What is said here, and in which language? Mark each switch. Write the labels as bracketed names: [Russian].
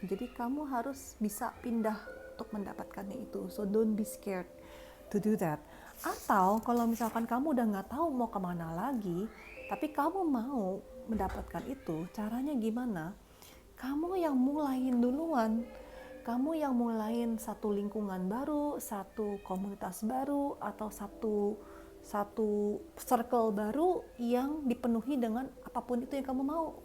[Indonesian] Jadi kamu harus bisa pindah untuk mendapatkannya itu. [English] So don't be scared to do that. [Indonesian] Atau kalau misalkan kamu udah nggak tahu mau kemana lagi, tapi kamu mau mendapatkan itu, caranya gimana? Kamu yang mulain duluan. Kamu yang mulain satu lingkungan baru, satu komunitas baru, atau satu circle baru yang dipenuhi dengan apapun itu yang kamu mau.